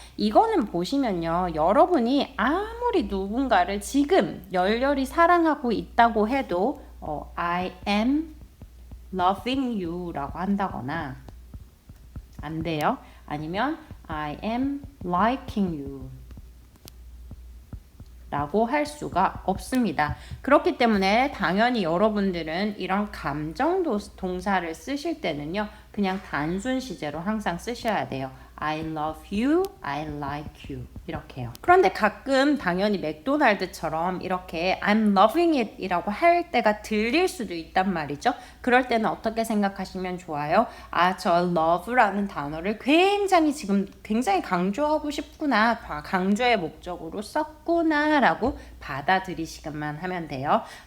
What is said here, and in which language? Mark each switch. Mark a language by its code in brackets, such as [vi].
[ko] 이거는 보시면요, 여러분이 아무리 누군가를 지금 열렬히 사랑하고 있다고 해도 [en] I am loving you [ko] 라고 한다거나 안 돼요. 아니면 [en] I am liking you [ko] 라고 할 수가 없습니다. 그렇기 때문에 당연히 여러분들은 이런 감정 동사를 쓰실 때는요, 그냥 단순 시제로 항상 쓰셔야 돼요. [en] I love you, I like you [ko] 이렇게요. 그런데 가끔 당연히 맥도날드처럼 이렇게 [en] I'm loving it [ko] 이라고 할 때가 들릴 수도 있단 말이죠. 그럴 때는 어떻게 생각하시면 좋아요? 아, 저 love라는 단어를 굉장히 강조하고 싶구나, 강조의 목적으로 썼구나 라고 받아들이시기만 하면 돼요.